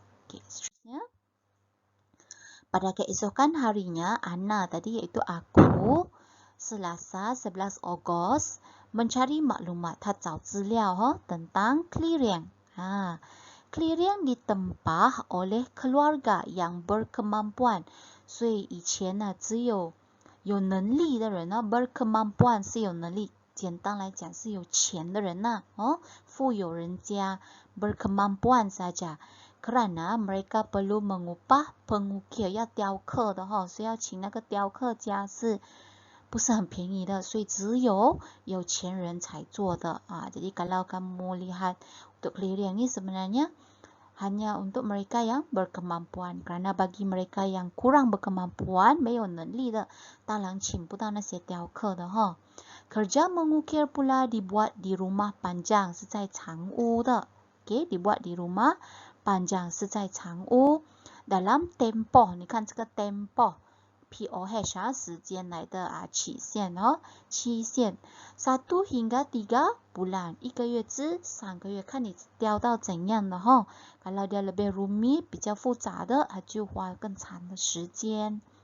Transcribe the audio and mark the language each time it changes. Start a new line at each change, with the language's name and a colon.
Malay: Okey, seterusnya. Pada keesokan harinya, Ana tadi iaitu aku, Selasa 11 Ogos mencari maklumat atau ziliao tentang Klirieng. Klirieng ditempah oleh keluarga yang berkemampuan.
Chinese: 所以以前呢，只有能力的人呢 berkemampuan 是有能力，简单来讲是有钱的人呐，富有人家
Malay: berkemampuan saja. Kerana mereka perlu mengupah pengukir
Chinese: 要雕刻的所以要请那个雕刻家是不是很便宜的，所以只有有钱人才做的啊。
Malay: Jadi kalau kamu lihat untuk Klirieng ni sebenarnya hanya untuk mereka yang berkemampuan. Kerana bagi mereka yang kurang berkemampuan,
Chinese: 没有能力的，当然请不到那些雕刻的哈。
Malay: Kerja mengukir pula dibuat di rumah panjang
Chinese: 是在长屋的。
Malay: Okay, dibuat di rumah panjang
Chinese: 是在长屋。
Malay: Dalam tempoh,
Chinese: 你看这个
Malay: tempoh。
Chinese: POH 时间来的期限期限
Malay: 1 hingga 3 bulan
Chinese: 1个月至3个月，看你雕到怎样的
Malay: kalau dia lebih rumit
Chinese: 比较复杂的就花更长的时间。